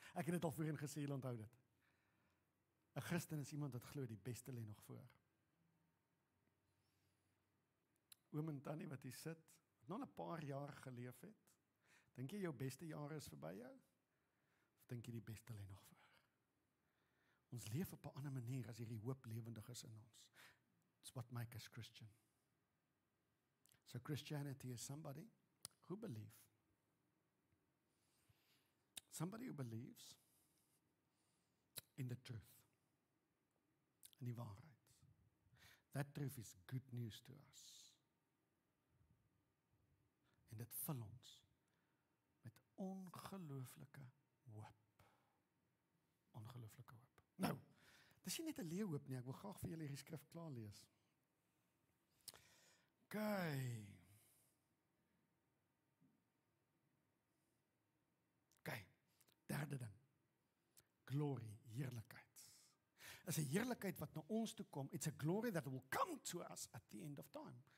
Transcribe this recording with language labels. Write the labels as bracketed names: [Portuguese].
[Afrikaans] Ek het dit al voorheen gesê, julle onthou dit. 'n Christen is iemand wat glo die beste lê nog voor. Oom en tannie wat hier sit, wat nog 'n paar jaar geleef het, dink jy jou beste jare is verby jou? Of dink jy die beste lê nog voor? Ons leef op 'n ander manier as hierdie hoop lewendig is in ons. [English] It's what makes us Christian. So Christianity is somebody who believes. Somebody who believes in the truth. [Afrikaans] In die waarheid. [English] That truth is good news to us. [Afrikaans] En dit vul ons met ongelooflike hoop. Ongelooflike hoop. Nou, dit is nie net 'n leeuhoop nie, ek wil graag vir julle hierdie skrif klaar lees. Okay, derde ding. Glory, heerlikheid. Is 'n heerlikheid wat na ons toe kom. [English] It's a glory that will come to us at the end of time.